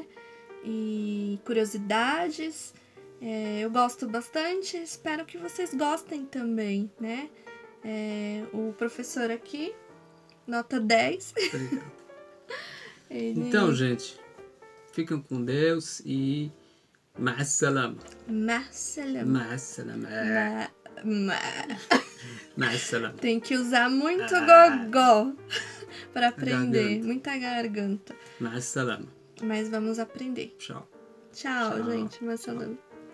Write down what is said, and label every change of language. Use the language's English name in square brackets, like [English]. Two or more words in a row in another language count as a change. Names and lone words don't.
[Portuguese] E curiosidades. Eu gosto bastante, espero que vocês gostem também, né? O professor aqui, nota 10. Obrigado. Ele... gente, fiquem com Deus e [Arabic] مع السلامة. مع السلامة. مع السلامة. مع السلامة. [Portuguese] Tem que usar muito gogó para aprender, Garganta. muita garganta. [Arabic] مع السلامة. [Portuguese] Mas vamos aprender. Tchau. Tchau, Tchau. gente. Marcelão.